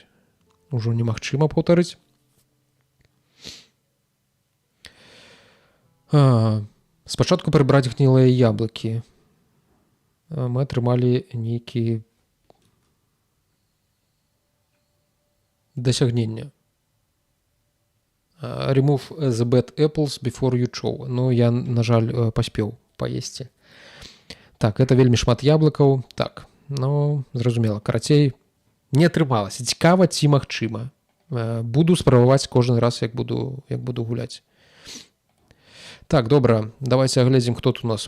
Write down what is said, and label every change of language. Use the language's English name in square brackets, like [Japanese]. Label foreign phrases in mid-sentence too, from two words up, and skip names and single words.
[Belarusian] Ужо немагчыма паўтарыць. Спачатку прыбраць гнілыя яблыкі. Мы атрымалі нейкі дасягнення. [English] Remove the bad apples before you chew. [Belarusian] Ну, я, на жаль, паспеў паесці. Так, это вельмі шмат яблыкаў. Так, Ну, зразумела, карацей, не атрымалася. Цікава ці магчыма. Буду спрабаваць кожны раз, як буду гуляць. Так, добра, давайте агледзім, хто тут у нас.